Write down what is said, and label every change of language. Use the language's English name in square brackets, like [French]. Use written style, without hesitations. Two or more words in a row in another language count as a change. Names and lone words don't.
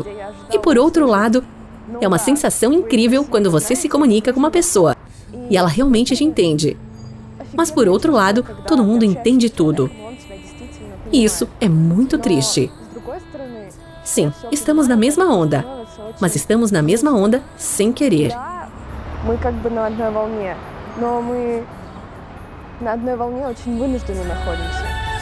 [Portuguese] E por outro lado, é uma sensação incrível quando você se comunica com uma pessoa e ela realmente te entende. Mas por outro lado, todo mundo entende tudo. E isso é muito triste. Sim, estamos na mesma onda, mas estamos na mesma onda sem querer. [Russian] Мы на одной волне, но мы на одной волне очень вынуждены находимся.